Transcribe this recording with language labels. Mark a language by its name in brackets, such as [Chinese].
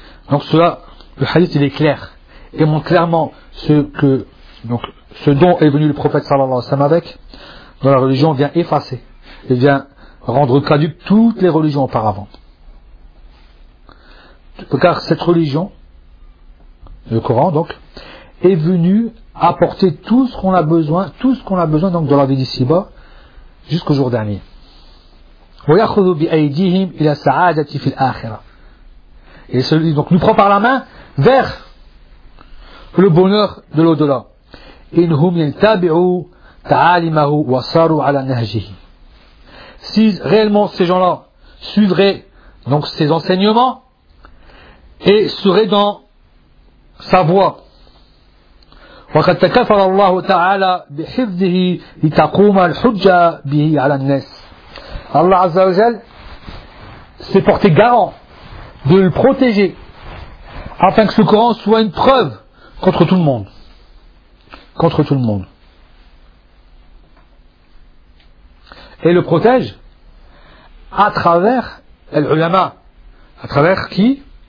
[French] Donc cela, le hadith il est clair et montre clairement ce dont est venu le prophète sallallahu alayhi wa sallam avec dans la religion vient effacer et vient rendre caduque toutes les religions auparavant. Car cette religion, le Coran donc, est venu apporter tout ce qu'on a besoin donc dans la vie d'ici bas jusqu'au jour dernier. [Arabic] ويأخذ بأيديهم إلى السعادة في الآخرة. [French] Et celui donc nous prend par la main vers le bonheur de l'au-delà. [Arabic] إنهم يتبعوا تعاليمه وصاروا على نهجه. [French] Si réellement ces gens-là suivraient donc ses enseignements et seraient dans sa voie. [Arabic] وقد تكفل الله تعالى بحفظه لتقوم الحجة به على الناس. [French] Allah Azza wa Jal s'est porté garant de le protéger afin que ce Coran soit une preuve contre tout le monde. Contre tout le monde. Et le protège à travers l'ulama. À travers qui?